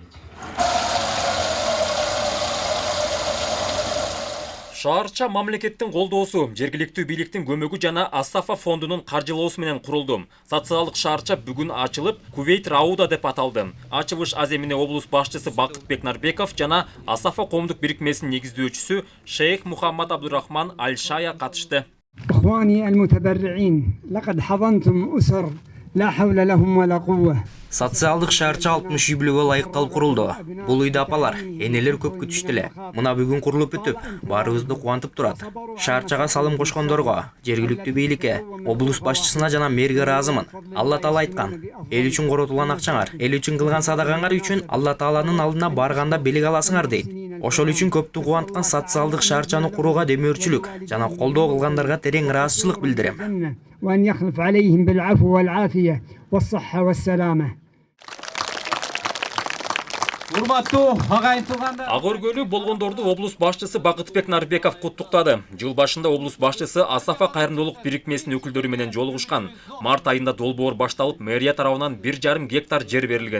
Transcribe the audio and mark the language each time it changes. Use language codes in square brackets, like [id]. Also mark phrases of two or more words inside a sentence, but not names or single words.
[ky] Шаарча мамлекеттин колдоосу, жергиликтүү бийликтин көмөгү жана Ас-Сафа фондунун каржылоосу менен курулду. Социалдык шаарча бүгүн ачылып, Кувейт Рауда деп аталды. Ачылыш аземине облус башчысы Бакытбек Нарбеков жана Ас-Сафа коомдук бирикмесинин негиздөөчүсү Шейх Мухаммад Абдурахман Аль-Шая катышты. [ar] إخواني المتبرعين لقد حضنتم أسر لا حول لهم ولا قوة. [ky] Социалдык шаарча 60 үй бүлөгө ылайыкталып курулду. Бул үйдө апалар, энелер көп күтүштү эле. Мына бүгүн курулуп бүтүп, баарыбызды кубантып турат. Шаарчага салым кошкондорго, жергиликтүү бийликке, облус башчысына жана мэрге ыраазымын. Алла Таала айткан: "Эл үчүн коротулган акчаңар, эл үчүн кылган садагаңар үчүн Алла Тааланын алдына барганда белек аласыңар" дейт. Ошол үчүн көптү кубанткан социалдык шаарчаны курууга демөөрчүлүк жана колдоо кылгандарга терең ыраазычылык билдирем. [ar] وأن يخلف عليهم بالعفو والعافية والصحة والسلامة. [ky] Ак өргөлү болгондорду облус башчысы Бакытбек Нарбеков куттуктады. Жыл башында облус башчысы Ас-Сафа кайрымдуулук бирикмесинин өкүлдөрү менен жолугушкан. Март айында долбоор башталып, мэрия тарабынан 1,5 гектар жер берилген.